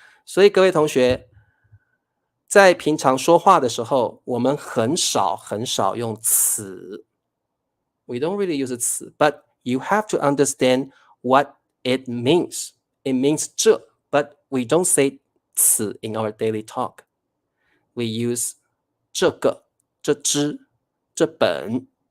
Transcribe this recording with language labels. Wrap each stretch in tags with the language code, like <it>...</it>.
<zh>所以各位同学，在平常说话的时候，我们很少用此。</zh> <en>We don't really use 此 but you have to understand what it means. It means 这 but we don't say 此 in our daily talk. We use 这个、这支、这本。</en>